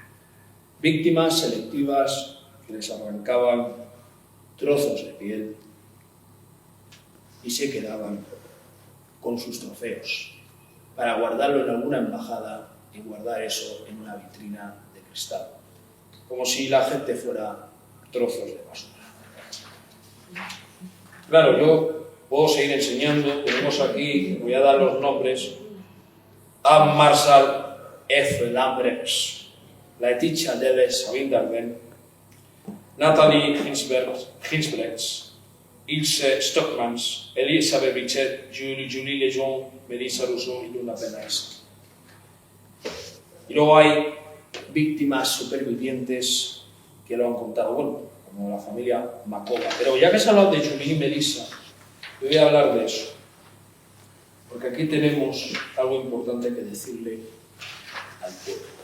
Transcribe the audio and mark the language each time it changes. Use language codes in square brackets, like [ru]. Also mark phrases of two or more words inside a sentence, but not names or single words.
[es] Víctimas selectivas que les arrancaban trozos de piel y se quedaban con sus trofeos para guardarlo en alguna embajada y guardar eso en una vitrina de cristal, como si la gente fuera trozos de basura. Claro, yo puedo seguir enseñando. Tenemos aquí, voy a dar los nombres: Anne Marshall, F. Lambrechts, Laetitia Deves Winderben, Nathalie Ginsbrechts, Ilse Stockmans, Elisabeth Bichet, Julie Lejeune, Melissa Rousseau y Luna Benaisa. Y luego hay víctimas supervivientes que lo han contado, bueno, como la familia Macoba. Pero ya que se ha hablado de Julie y Melissa, yo voy a hablar de eso. Porque aquí tenemos algo importante que decirle al pueblo.